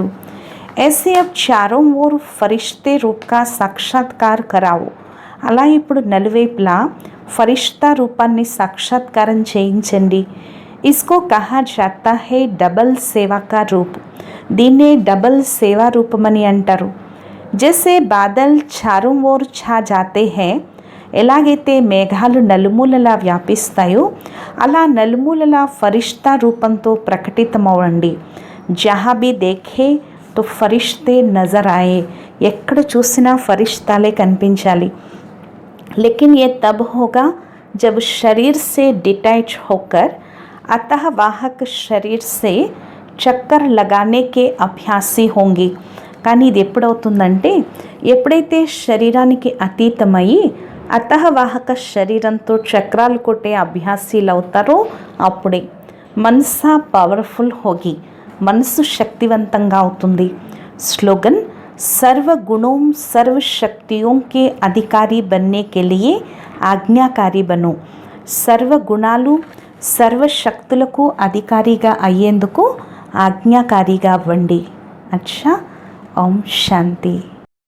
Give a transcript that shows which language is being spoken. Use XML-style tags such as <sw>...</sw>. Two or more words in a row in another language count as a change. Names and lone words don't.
<hi>ऐसे अब चारों ओर फरिश्ते रूप का साक्षात्कार कराओ,</hi> <te>అలా ఇప్పుడు నలువైపులా ఫరిష్తా రూపాన్ని సాక్షాత్కారం చేయించండి.</te> <hi>इसको कहा जाता है डबल सेवा का रूप,</hi> <te>దీన్నే డబల్ సేవా రూపమని అంటారు.</te> <hi>जैसे बादल चारों ओर छा जाते हैं,</hi> <te>ఎలాగైతే మేఘాలు నలుమూలలా వ్యాపిస్తాయో అలా నలుమూలలా ఫరిష్తా రూపంతో ప్రకటితమవ్వండి.</te> <hi>जहाँ भी देखे तो फ़रिश्ते नज़र आए,</hi> <te>ఎక్కడ చూసినా ఫరిష్తాలే కనిపించాలి.</te> <hi>लेकिन ये तब होगा जब शरीर से डिटैच होकर अतः वाहक शरीर से चक्कर लगाने के अभ्यासी होंगे.</hi> <te>కానీ ఇది ఎప్పుడవుతుందంటే ఎప్పుడైతే శరీరానికి అతీతమయ్యి అతహవాహక శరీరంతో చక్రాలు కొట్టే అభ్యాసీలు అవుతారో అప్పుడే.</te> <hi>मनसा पावरफुल होगी,</hi> <te>మనసు శక్తివంతంగా అవుతుంది.</te> <hi>స్లోగన్, सर्व गुणों सर्व शक्तियों के अधिकारी बनने के लिए आज्ञाकारी बनो.</hi> <te>సర్వ గుణాలు సర్వ శక్తులకు అధికారిగా అయ్యేందుకు ఆజ్ఞాకారిగా అవ్వండి.</te> <hi>अच्छा, ओम शांति.</hi>